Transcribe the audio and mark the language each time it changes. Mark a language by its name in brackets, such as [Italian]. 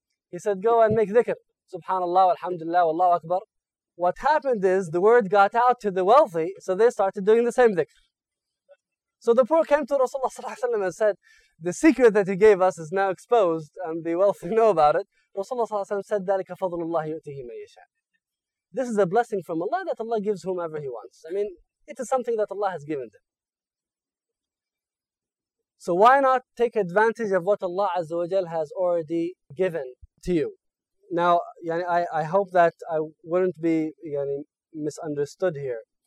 [English] He said, go and make dhikr. Subhanallah, alhamdulillah, wallahu akbar. What happened is, the word got out to the wealthy, so they started doing the same dhikr. So the poor came to Rasulullah Sallallahu Alaihi Wasallam and said, the secret that you gave us is now exposed, and the wealthy know about it. Rasulullah Sallallahu Alaihi Wasallam said, [Arabic] ذَلِكَ فَضْلُ اللَّهِ يُؤْتِهِ مَنْ يَشَاءُ. [English] This is a blessing from Allah that Allah gives whomever He wants. I mean, it is something that Allah has given them. So why not take advantage of what Allah Azza wa Jal has already given to you? Now, yani, I hope that I wouldn't be yani, misunderstood here.